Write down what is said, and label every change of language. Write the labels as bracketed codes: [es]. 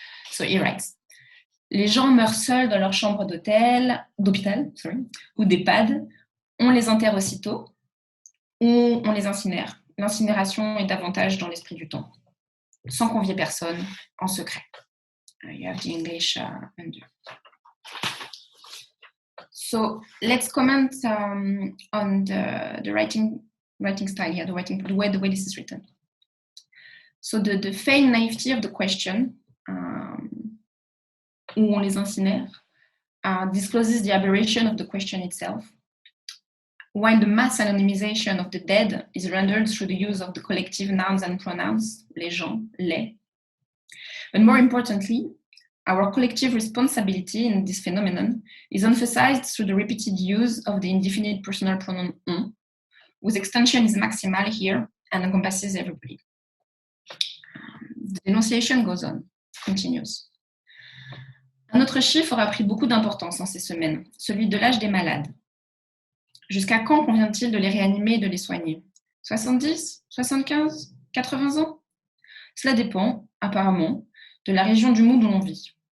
[en] So he writes, [fr] les gens meurent seuls dans leur chambre d'hôpital, ou d'EHPAD, on les enterre aussitôt, ou on les incinère. L'incinération est davantage dans l'esprit du temps, sans convier personne, en secret. [en] You have the English under. So let's comment on the writing style here, the way this is written. So the feigned naivety of the question, [fr] où on les incinère, [en] discloses the aberration of the question itself, while the mass anonymization of the dead is rendered through the use of the collective nouns and pronouns, [fr] les gens, les. [en] But more importantly, our collective responsibility in this phenomenon is emphasized through the repeated use of the indefinite personal pronoun on, whose extension is maximal here and encompasses everybody. The denunciation goes on, continues. [fr] Un autre chiffre aura pris beaucoup d'importance en ces semaines, celui de l'âge des malades. Jusqu'à quand convient-il de les réanimer et de les soigner ? 70, 75, 80 ans ? Cela dépend, apparemment, de la région du monde où l'on vit.